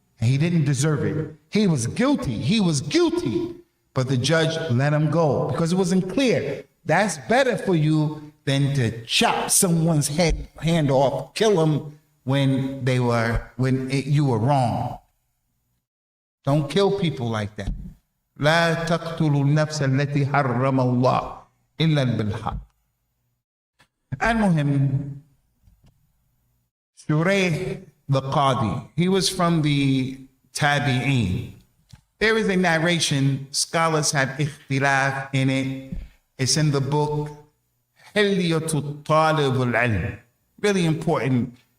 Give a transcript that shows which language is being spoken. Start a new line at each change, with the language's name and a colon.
English: And he didn't deserve it. He was guilty. But the judge let him go because it wasn't clear. That's better for you than to chop someone's hand off, kill them when you were wrong. Don't kill people like that.
Arabic: لا تقتلوا النفس التي حرم الله إلا بالحق. المهم,
English: Shurayh the Qadi, he was from the Tabi'een. There is a narration, scholars have ikhtilaf in it. It's in the book Hilyatul Talib al-Ilm. Really important.